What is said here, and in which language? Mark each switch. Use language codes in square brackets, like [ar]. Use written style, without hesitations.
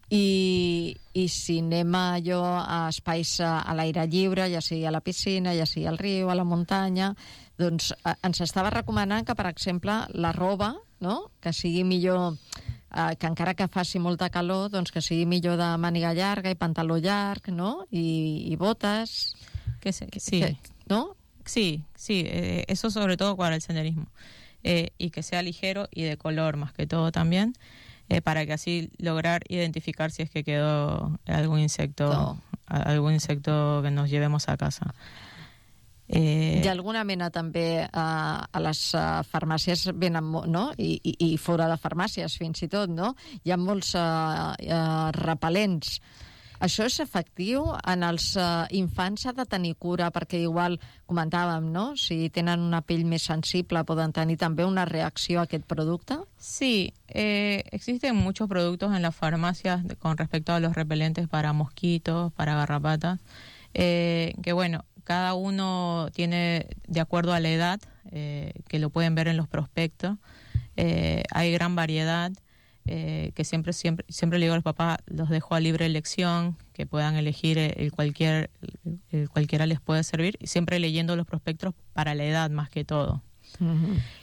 [ca] I si anem allò a espais a l'aire lliure, ja sigui a la piscina, ja sigui al riu, a la muntanya, doncs ens estava recomanant que, per exemple, la roba, no?, que sigui millor, que encara que faci molta calor, doncs que sigui millor de màniga llarga i pantaló llarg, no?, i botes. Que sé, que sí. Que, no? [es] Sí, sí, eso sobre todo para el senderismo. Y que sea ligero y de color, más que todo también, para que así lograr identificar si es que quedó algún insecto, no. Algún insecto que nos llevemos a casa. [ca] Hi ha alguna mena també a les farmàcies, venen, no? I fora de farmàcies fins i tot, no? Hi ha molts repel·lents. Això és efectiu? En els infants s'ha de tenir cura? Perquè igual comentàvem, no? Si tenen una pell més sensible poden tenir també una reacció a aquest producte? [es] Sí, existen muchos productos en las farmacias con respecto a los repelentes para mosquitos, para garrapatas, que bueno, cada uno tiene, de acuerdo a la edad, que lo pueden ver en los prospectos, hay gran variedad, que siempre le digo a los papás, los dejo a libre elección, que puedan elegir cualquiera les puede servir, siempre leyendo los prospectos para la edad más que todo. Uh-huh.